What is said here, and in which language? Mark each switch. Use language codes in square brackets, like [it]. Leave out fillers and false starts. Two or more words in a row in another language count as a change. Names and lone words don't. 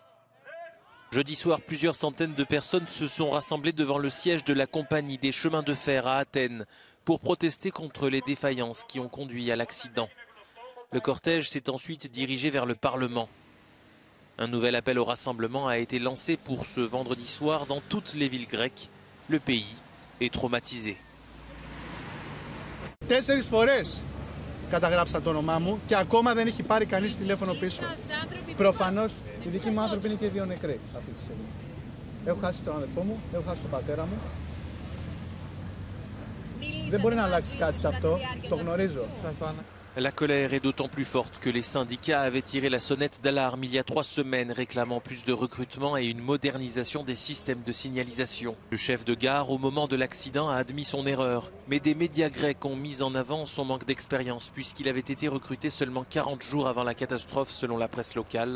[fr] Jeudi soir, plusieurs centaines de personnes se sont rassemblées devant le siège de la compagnie des chemins de fer à Athènes pour protester contre les défaillances qui ont conduit à l'accident. Le cortège s'est ensuite dirigé vers le Parlement. Un nouvel appel au rassemblement a été lancé pour ce vendredi soir dans toutes les villes grecques. Le pays est traumatisé. [el] 4 φορές καταγράψα το όνομά μου και ακόμα δεν έχει πάρει κανείς τηλέφωνο πίσω. Προφανώς οι δικοί μου άνθρωποι είναι και 2 νεκροί αυτή τη στιγμή. Έχω χάσει τον αδερφό μου, έχω χάσει τον πατέρα μου. Δεν μπορεί να αλλάξει κάτι σε αυτό, το γνωρίζω. Σας το αναφέρω. [fr] La colère est d'autant plus forte que les syndicats avaient tiré la sonnette d'alarme il y a 3 semaines réclamant plus de recrutement et une modernisation des systèmes de signalisation. Le chef de gare au moment de l'accident a admis son erreur, mais des médias grecs ont mis en avant son manque d'expérience puisqu'il avait été recruté seulement 40 jours avant la catastrophe selon la presse locale.